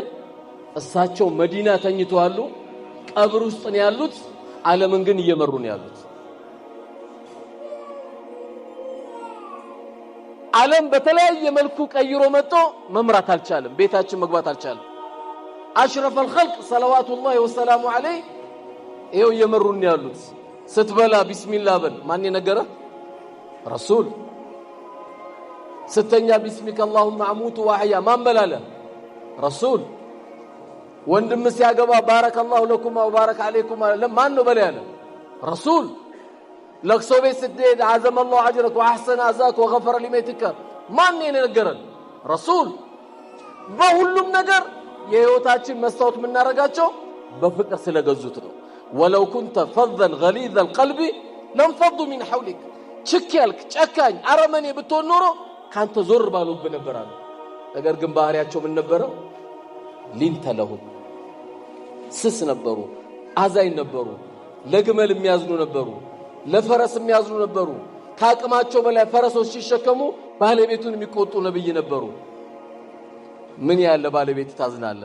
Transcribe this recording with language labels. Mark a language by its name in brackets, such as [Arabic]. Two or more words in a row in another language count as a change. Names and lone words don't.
[Amharic] እሳቸው መዲና ተኝተዋል፣ ቀብር ውስጥ ነው ያሉት። ዓለምን ግን እየመሩ ነው ያሉት። ዓለም በተለያየ መልኩ ቀይሮ መጥቶ መምራት አልቻለም። ቤታችን መግባት አልቻለም። [Arabic] أشرف الخلق صلوات الله وسلامه عليه [Amharic] ይሄው እየመሩ ነው ያሉት። ስትበላ ቢስሚላህ በል። ማን የነገረ? ረሱል። ስተኛ [Arabic] باسمك اللهم اموت واحيا [Amharic] ማን በላለ? ረሱል። ወንድም ሲያገባ [Arabic] بارك الله لكم وبارك عليكم [Amharic] ማን ነው በለ ያለ? ረሱል። ለቅሶ ቤት ስትሄድ [Arabic] عزم الله اجرك واحسن عزاك وغفر لميتك [Amharic] ማን የነገረን? ረሱል። በሁሉም ነገር የህይወታችን መስታወት የምናረጋቸው በፍቅር ስለገዙት ነው። [Arabic] ولو كنت فظا غليظ القلب لانفضوا من حولك [Amharic] ችክያልክ ጨካኝ አረመኔ ብትሆን ኖሮ ካንተ ዞር ባሉብ ነበራሉ። ነገር ግን ባህሪያቸው ምን ነበረ? [Arabic] لنت لهم [Amharic] ስስ ነበሩ፣ አዛኝ ነበሩ፣ ለግመል የሚያዝኑ ነበሩ፣ ለፈረስ የሚያዝኑ ነበሩ። ካቅማቸው በላይ ፈረሶች ሲሸከሙ ባለቤቱን የሚቆጡ ነብይ ነበሩ። ምን ያለ ባለቤት ታዝናለ?